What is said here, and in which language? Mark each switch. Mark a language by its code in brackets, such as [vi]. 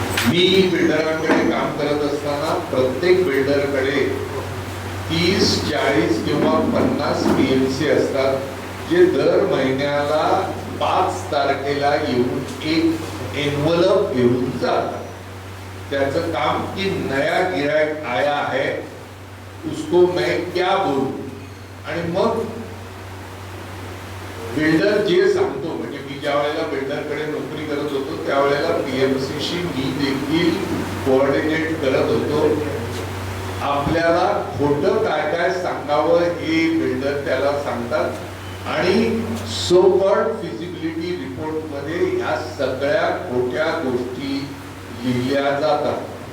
[mr] मी बिल्डरांकडे काम करत असताना प्रत्येक बिल्डरकडे 30, 40 किंवा 50 पीएमसी असतात जे दर महिन्याला 5 तारखेला येऊन एक एनवलप घेऊन जातात. त्याचं काम [hi] की नया गिरायक आया है उसको मैं क्या बोलूं. [mr] आणि मग बिल्डर जे सांगतो, म्हणजे मी ज्या वेळेला बिल्डरकडे नोकरी करत होतो त्यावेळेला पीएमसीशी मी देखील कोऑर्डिनेट करत होतो. आपल्याला खोटं काय काय सांगावं हे बिल्डर त्याला सांगतात आणि सो कॉल्ड फिजिबिलिटी रिपोर्ट मध्ये ह्या सगळ्या खोट्या गोष्टी लिहिल्या जातात.